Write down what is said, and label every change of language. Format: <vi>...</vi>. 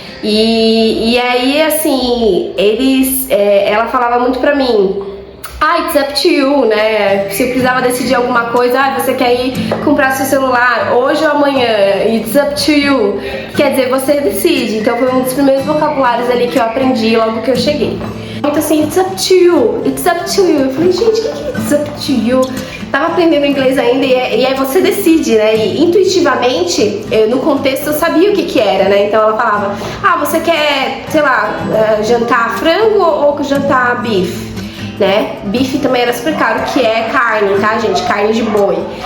<pt>E aí, assim, ela falava muito pra mim,</pt> <en>it's up to you,</en> <pt>né? Se eu precisava decidir alguma coisa, você quer ir comprar seu celular hoje ou amanhã?</pt> <en>It's up to you.</en> <pt>Quer dizer, você decide. Então foi um dos primeiros vocabulários ali que eu aprendi logo que eu cheguei. Muito assim,</pt> <en>it's up to you, it's up to you.</en> <pt>Eu falei, gente, o que é</pt> <en>it's up to you?</en> <pt>Tava aprendendo inglês ainda e aí você decide, né? E intuitivamente, no contexto, eu sabia o que era, né? Então ela falava, você quer, sei lá, jantar frango ou jantar bife? Né? Bife também era super caro, que é carne, tá, gente? Carne de boi.</pt>